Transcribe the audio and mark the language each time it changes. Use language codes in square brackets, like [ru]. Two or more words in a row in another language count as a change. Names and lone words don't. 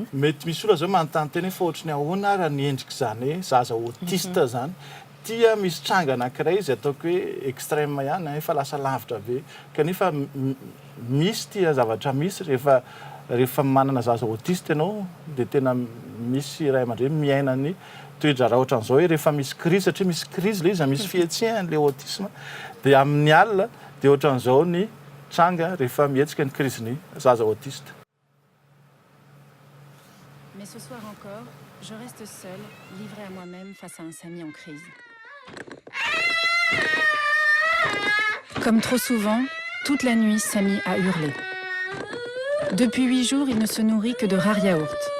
[mg] mety misy olona zao manontany teny fa ohatrany ahoana raha ny endriky zany hoe zaza autiste zany tia misy tranga anankiray izy ataoko hoe extrême ihany efa lasa lavitra be kanefa misy tia zavatra misy rehefa manana zaza autiste ianao dia tena misy ray aman-dreny miainany toetra raha ohatran'izao hoe rehefa misy crise satria misy crise le izy misy fihetsehan'le autisme dia amin'ny alina dia ohatran'izao ny tranga rehefa mihetsika ny crise ny zaza autiste. [fr] Mais ce soir encore, je reste seule, livrée à moi-même face à un Samy en crise. Comme trop souvent, toute la nuit, Samy a hurlé. Depuis 8 jours, il ne se nourrit que de rares yaourts.